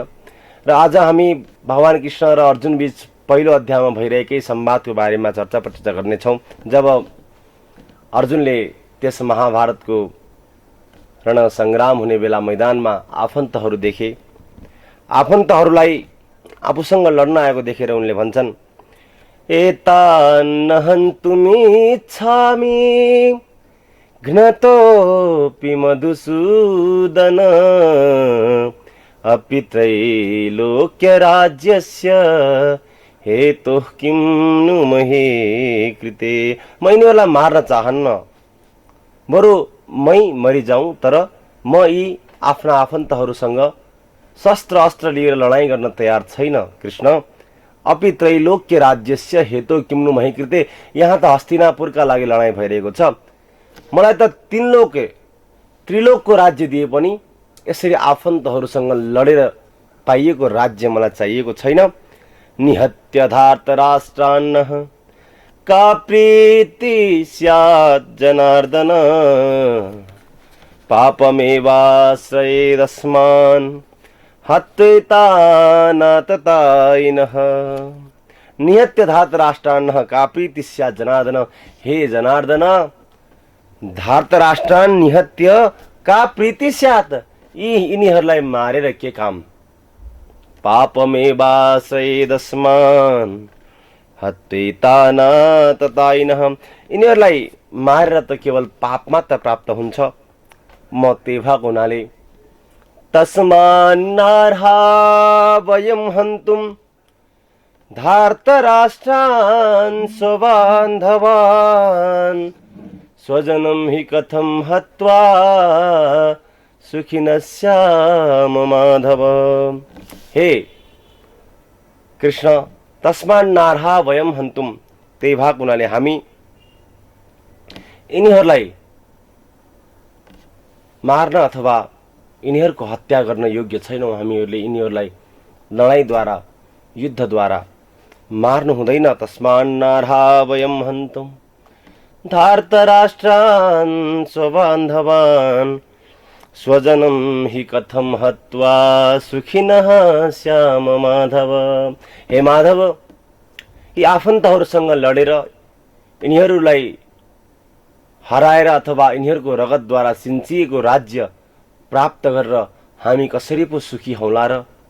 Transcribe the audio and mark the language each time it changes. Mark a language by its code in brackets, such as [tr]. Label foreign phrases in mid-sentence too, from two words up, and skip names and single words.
[ne] र आज हामी भगवान कृष्ण र अर्जुन बीच पहिलो अध्यायमा भइरहेकै संवादको बारेमा चर्चा गर्नेछौँ। जब अर्जुनले त्यस महाभारतको रणसङ्ग्राम हुने बेला मैदानमा आफन्तहरू देखे, आफन्तहरूलाई आफूसँग लड्न आएको देखेर उनले भन्छन्, [sa] एतान् हन्तुमिच्छामि घ्नतोऽपि मधुसूदन अपि त्रैलोक्यराज्यस्य हेतुः किं नु महे कृते। [ne] म यिनीहरूलाई मार्न चाहन्न, बरु मै मरिजाउँ, तर म यी आफ्ना आफन्तहरूसँग शस्त्र अस्त्र लिएर लडाइँ गर्न तयार छैन। [sa] कृष्ण, अपि त्रैलोक्य राज्यस्य हेतु किं नु महे कृते। [ne] यहाँ त हस्तिनापुरका लागि लडाइँ भइरहेको छ, मलाई त त्रिलोकको राज्य दिए पनि यसरी आफन्तहरूसँग लडेर पाइएको राज्य मलाई चाहिएको छैन। [sa] निहत्य धार्तराष्ट्रान्नः का प्रीति स्यात् जनार्दन पापमेवाश्रयेदस्मान् हत्वेतानाततायिनः। निहत्य धार्तराष्ट्रान्नः का प्रीति स्यात् जनार्दन। हे जनार्दन, धार्तराष्ट्रान् निहत्य का प्रीति स्यात्, [ne] यिनीहरूलाई मारेर के काम। [sa] पापमेवाश्रयेदस्मान् हत्वेतानाततायिनः, [ne] यिनीहरूलाई मारेर त केवल पाप मात्र प्राप्त हुन्छ। म त्यही भएको हुनाले [sa] तस्मान्नार्हा वयं हन्तुं धार्तराष्ट्रान् स्वबान्धवान् स्वजनं हि कथं हत्वा सुखिनः स्याम माधव। हे कृष्ण, तस्मान्नार्हा वयं हन्तुं, [ne] त्यही भएको हुनाले हामी यिनीहरूलाई मार्न अथवा यिनीहरूको हत्या गर्न योग्य छैनौँ। हामीहरूले यिनीहरूलाई लडाइँद्वारा युद्धद्वारा मार्नु हुँदैन। [sa] तस्मान्नार्हा वयं हन्तुं धार्तराष्ट्रान् स्वबान्धवान् स्वजनं हि कथं हत्वा सुखिनः स्याम माधव। हे माधव, [ne] यी आफन्तहरूसँग लडेर यिनीहरूलाई हराएर अथवा यिनीहरूको रगतद्वारा सिन्चिएको राज्य प्राप्त गरेर हामी कसरी पो सुखी हौला र।